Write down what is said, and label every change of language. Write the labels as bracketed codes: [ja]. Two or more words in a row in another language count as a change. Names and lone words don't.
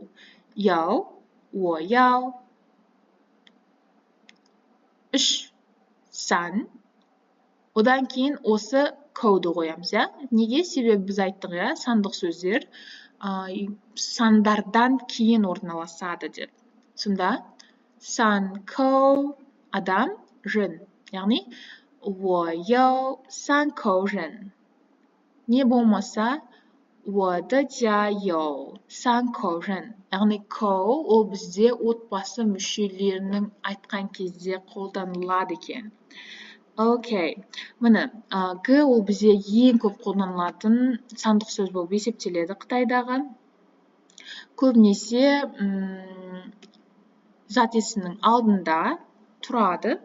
[kk] Яу, яу. 3 сан. Одан кейін осы коуды қоямыз, я? Неге? Себебі біз айттық, я? Сандық сөздер сандардан кейін орналасады деп. Сонда сан коу адам жын. [zh] Яғни 我有3口人. Не болмаса 我的家有3口人. [kk] Яғни коу ол бізде отбасы мүшелерінің айтқан кезде қолданылады екен. Окей. Міне, г ол бізде ең көп қолданылатын сандық сөз болып есептеледі Қытайдағы. Көбінесе зат есімнің алдында тұрады.